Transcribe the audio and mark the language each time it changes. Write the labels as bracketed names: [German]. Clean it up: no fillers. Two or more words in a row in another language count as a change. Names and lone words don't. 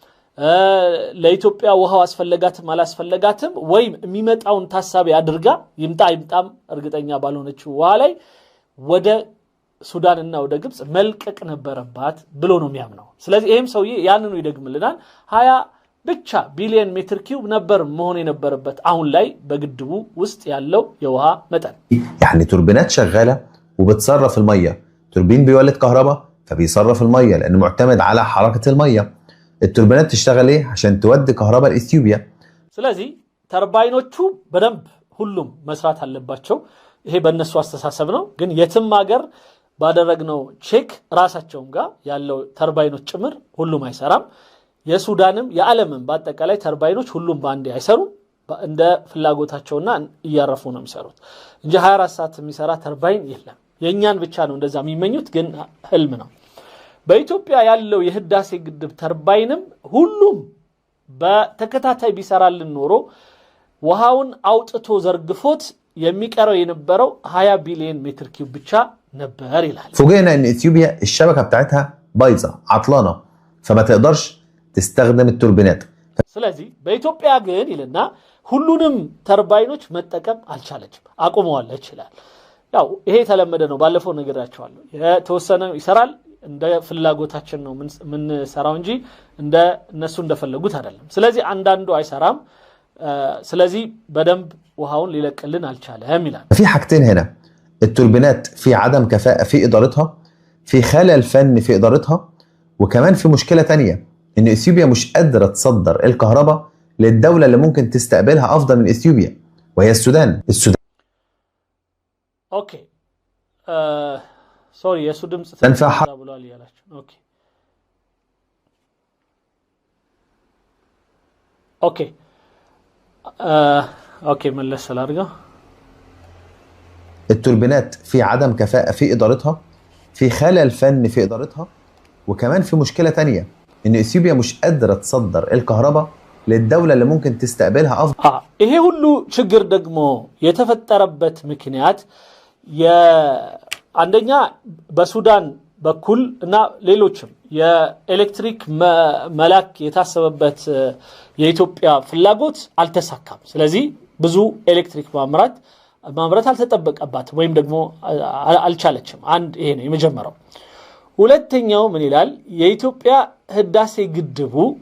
[Amharic] ለኢትዮጵያ ውሃው አስፈለጋትም አላስፈለጋትም፣ ወይም የሚመጣውን ታሳቢ አድርጋ ይምጣም እርግጠኛ ባልሆነችው ውሃ ላይ ወደ ሱዳንና ወደ ግብጽ መልቀቅ ነበረባት ብሎ ነው የሚያምነው። ስለዚህ ይሄም ሰውዬ ያንኑ ይደግምልናል። 20 ብቻ ቢሊዮን ሜትር ኪዩብ ነበር መሆን የነበረበት አሁን ላይ በግድቡ ውስጥ ያለው የውሃ መጠን። [Arabic] يعني توربينات شغاله وبتصرف الميه، توربين بيولد كهرباء فبيصرف الميه لانه معتمد على حركه الميه. التوربينات تشتغل ايه؟ عشان تودي كهرباء لاثيوبيا. [Amharic] ስለዚህ ተርባይኖቹ በደንብ ሁሉም መስራት አለባቸው። ይሄ በእነሱ አስተሳሰብ ነው። ግን የትም ሀገር ባደረግነው ቼክ ራሳቸውም ጋር ያለው ተርባይኖች ጭምር ሁሉም አይሰራም። የሱዳንም የዓለምም በአጠቃላይ ተርባይኖች ሁሉም ባንዴ አይሰሩም። እንደ ፍላጎታቸውና እያረፉ ነው የሚሰሩት እንጂ 24 ሰዓት የሚሰራ ተርባይን የለም። የኛን ብቻ ነው እንደዛ የሚመኙት፣ ግን ህልም ነው። በኢትዮጵያ ያለው የህዳሴ ግድብ ተርባይንም ሁሉም በተከታታይ ቢሰራልን ኖሮ ውሃውን አውጥቶ ዘርግፎት የሚቀረው የነበረው 20 ቢሊዮን ሜትር ኪዩብ ብቻ ነበር ይላል። [Arabic] فوجئنا ان اثيوبيا الشبكه بتاعتها بايظه عطلانه فما تقدرش تستخدم التوربينات. [Amharic] ስለዚህ በኢትዮጵያ ግን ይልና ሁሉንም ተርባይኖች መጠቀም አልቻለችም፣ አቁመዋለች ይላል። ያው ይሄ ተለመደ ነው። ባለፈው ነገራቸዋለሁ። የተወሰነ ይሰራል፣ እንደ ፍላጎታችን ነው ምን ሰራው እንጂ እንደ እነሱ እንደፈለጉት አይደለም። ስለዚህ አንዳንዱ አይሰራም። ስለዚህ በደንብ ውሃውን ሊለቅልን አልቻለም ይላል። [Arabic] في حاجتين هنا، التوربينات في عدم كفاءة في إدارتها، في خلل فني في إدارتها، وكمان في مشكلة تانية إن إثيوبيا مش قادرة تصدر الكهرباء للدولة اللي ممكن تستقبلها أفضل من إثيوبيا وهي السودان. [English] okay sorry [Amharic] የሱ ድምጽ ተብሏል ያላችሁ [Arabic] ኦኬ [English] okay okay [Arabic] ملس الارجع التوربينات في عدم كفاءة في إدارتها في خلل فني في إدارتها وكمان في مشكلة تانية إن إثيوبيا مش قادرة تصدر الكهرباء للدولة اللي ممكن تستقبلها أفضل [Amharic] ይሄ ሁሉ ችግር ደግሞ የተፈጠረበት ምክንያት አንደኛ በሱዳን በኩል እና ሌሎችም የኤሌክትሪክ መላክ የታሰበበት የኢትዮጵያ ፍላጎት አልተሳካም ስለዚህ ብዙ ኤሌክትሪክ ማምረት አልተጠበቀባት ወይም ደግሞ አልቻለችም አንድ ይሄ ነው የመጀመሪያው ሁለተኛው ምን ይላል የኢትዮጵያ ህዳሴ ግድቡ